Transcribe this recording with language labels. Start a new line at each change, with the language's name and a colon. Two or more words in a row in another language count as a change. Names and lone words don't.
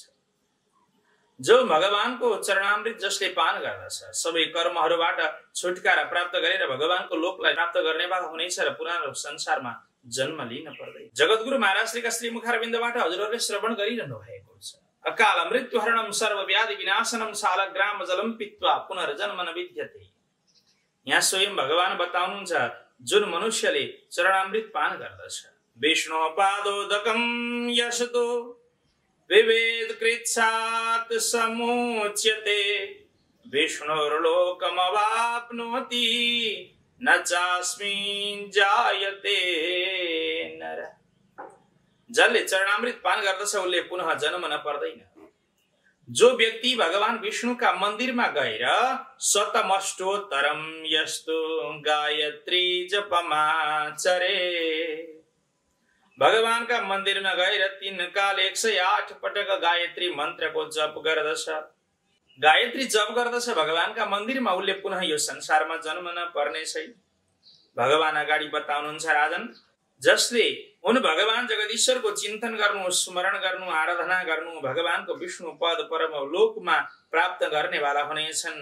Nepali: जो भगवानको चरणामृत जसले पान गर्दछ सबै कर्महरूबाट छुटकारा प्राप्त गरेर भगवानको लोकलाई प्राप्त गर्नेवाला हुनेछ र पुरानो संसारमा जन्म लिन पर्दैन। जगद्गुरु महाराजका श्रीमुखारविन्दबाट हजुरहरूले श्रवण गरिरहनु भएको छ।
Sanskrit: अकाल मृत्युहरणम सर्वव्याधि विनाशनम शालग्राम जलम पित्वा पुनर्जन्म न विद्यते।
Nepali: यहाँ स्वयं भगवान बताउनुहुन्छ, जुन मनुष्यले चरणामृत पान गर्दछ,
Sanskrit: विष्णु पादोदकम यशतो विवेद कृत्सात् समुच्यते, विष्णुर्लोकमवाप्नोति न चास्मिन् जायते नर।
Nepali: जसले चरणामृत पान गर्दछ उसले पुनः जन्म न पर्दैन। जो व्यक्ति भगवान विष्णुका मन्दिरमा गएर
Sanskrit: शतमष्टोत्तरम यस्तु गायत्री जपमाचरे,
Nepali: भगवानका मन्दिरमा गएर 3 काल 108 पटक गायत्री मन्त्रको जप गर्दछ, गायत्री जप गर्दछ भगवानका मन्दिरमा, उसले पुनः यो संसारमा जन्म न पर्ने छैन। भगवान अगाडि बताउनुहुन्छ राजन, जसले उन भगवान जगदीश्वरको चिन्तन गर्नु, स्मरण गर्नु, आराधना गर्नु, भगवानको विष्णु पद परम लोकमा प्राप्त गर्नेवाला हुनेछन्।